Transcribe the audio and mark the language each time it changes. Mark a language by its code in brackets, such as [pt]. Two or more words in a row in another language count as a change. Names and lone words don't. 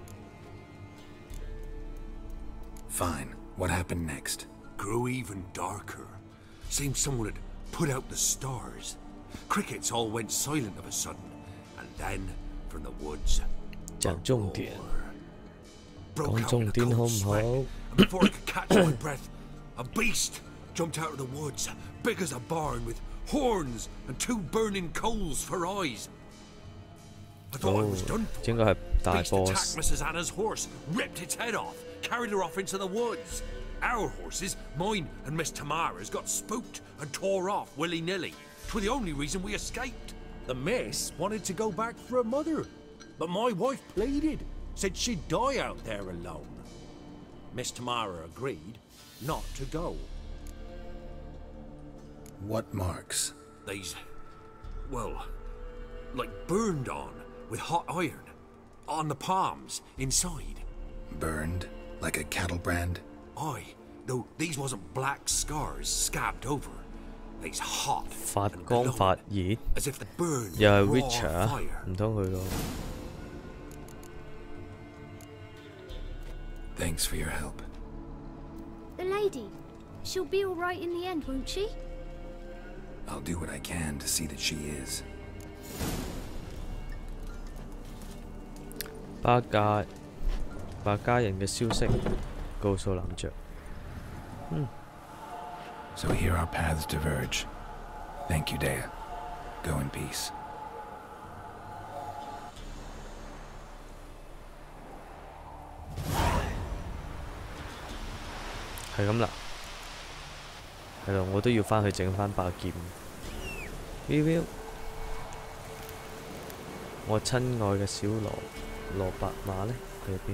[en] Fine. What happened next? Grew even darker. Seemed someone had put out the stars. Crickets all went silent of a sudden. And then, from the woods, [yue] 講重點， [en] broke [yue] 講 [en] out [yue] 重 [en] in a [yue] 點好 [en] cold [yue] 唔 [en] sweat. [yue] 好？ [en] And before I could catch my breath, a beast jumped out of the woods, big as a barn, with horns and 2 burning coals for eyes. I thought I was done for. [yue] 應該係大 [en] Beast [yue] boss。 [en] attacked Mrs. Anna's horse, ripped its head off, carried her off into the woods. Our horses, mine and Miss Tamara's, got spooked and tore off willy-nilly. 'Twas the only reason we escaped. The miss wanted to go back for her mother, but my wife pleaded, said she'd die out there alone. Miss Tamara agreed not to go. What marks? These, well, like burned on with hot iron. On the palms, inside. Burned? Like a cattle brand? Aye, though these wasn't black scars scabbed over. These hot [yue] 發 [en] and [yue] 光 [en] glowing, [yue] 發熱， [en] as if the burn [yue] 又係 [en] raw [yue] Witcher 啊？ [en] fire. [yue] 唔通佢個？ [en] Thanks for your help. The lady. She'll be all right in the end, won't she? I'll do what I can to see that she is. [yue] 百家人嘅消息告訴男爵。 [en] So here our paths diverge. Thank you, Dea. Go in peace. [yue] 係咁啦，係咯，我都要翻去整翻把劍。Will， 我親愛嘅小蘿蔔馬呢？去邊？